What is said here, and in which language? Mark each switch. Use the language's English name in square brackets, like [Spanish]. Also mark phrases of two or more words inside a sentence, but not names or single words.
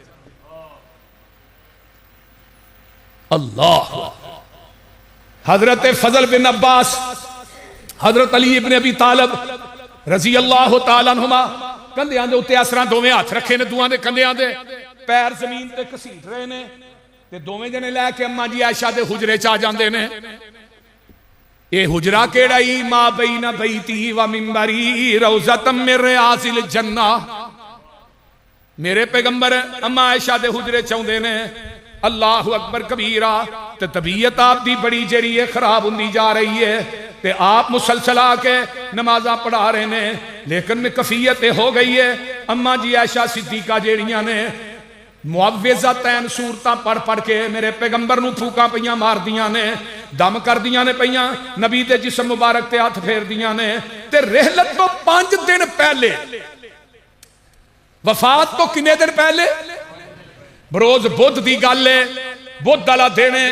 [Punjabi] ਅੱਲ੍ਹਾ ਹਜ਼ਰਤ ਫ਼ਜ਼ਲ ਬਿਨ ਅੱਬਾਸ, ਹਜ਼ਰਤ ਅਲੀ ਇਬਨੇ ਅਬੀ ਤਾਲਿਬ [Arabic] رضي الله تعالى عنهما [Punjabi] ਕੰਧਿਆਂ ਦੇ ਉੱਤੇ ਅਸਰਾ ਦੋਵੇਂ ਹੱਥ ਰੱਖੇ ਨੇ, ਦੁਆਂ ਦੇ ਕੰਧਿਆਂ ਦੇ ਪੈਰ ਜ਼ਮੀਨ ਤੇ ਘਸੀਟ ਰਹੇ ਨੇ। ਤੇ ਦੋਵੇਂ ਜਣੇ ਲੈਕੇ ਅੰਮਾ ਜੀ ਆਇਸ਼ਾ ਦੇ ਹੁਜਰੇ ਚ ਆ ਜਾਂਦੇ ਨੇ। ਯੇ ਹੁਜਰਾ ਕੇੜ੍ਹਾ ਹੀ [Arabic] ما بين بيتي ومنبري روضة من رياض الجنة. [Punjabi] ਮੇਰੇ ਪੈਗੰਬਰ ਅੰਮਾ ਆਇਸ਼ਾ ਦੇ ਹੁਜਰੇ ਚ ਆਉਂਦੇ ਨੇ। [Arabic] الله أكبر كبيرا. [Punjabi] ਤੇ ਤਬੀਅਤ ਆਪਦੀ ਬੜੀ ਜੇਰੀ ਹੈ ਖ਼ਰਾਬ ਹੁੰਦੀ ਜਾ ਰਹੀ ਹੈ ਤੇ ਆਪ ਮੁਸਲਸਲ ਆਕੇ ਨਮਾਜ਼ਾ ਪੜ੍ਹਾ ਰਹੇ ਨੇ। ਲੇਕਿਨ ਮੇਂ ਕਫ਼ੀਅਤ ਹੋ ਗਈ ਹੈ। ਅੰਮਾ ਜੀ ਆਇਸ਼ਾ ਸਿੱਦੀਕਾ ਜੇੜ੍ਹੀਆਂ ਨੇ ਮੁਅੱਵਿਜ਼ਤੈਨ ਸੂਰਤਾਂ ਪੜ੍ਹ ਪੜ੍ਹ ਕੇ ਮੇਰੇ ਪੈਗੰਬਰ ਨੂੰ ਫੂਕਾਂ ਪਈਆਂ ਮਾਰਦੀਆਂ ਨੇ, ਦਮ ਕਰਦੀਆਂ ਨੇ ਪਈਆਂ, ਨਬੀ ਦੇ ਜਿਸਮ ਮੁਬਾਰਕ ਤੇ ਹੱਥ ਫੇਰਦੀਆਂ ਨੇ। ਤੇ ਰਹਿਲਤ ਤੋ 5 ਦਿਨ ਪਹਿਲੇ, ਵਫ਼ਾਤ ਤੋ ਕਿੰਨੇ ਦਿਨ ਪਹਿਲੇ, ਬਰੋਜ਼ ਬੁੱਧ ਦੀ ਗੱਲ ਹੈ, ਬੁੱਧ ਵਾਲਾ ਦਿਨ ਹੈ।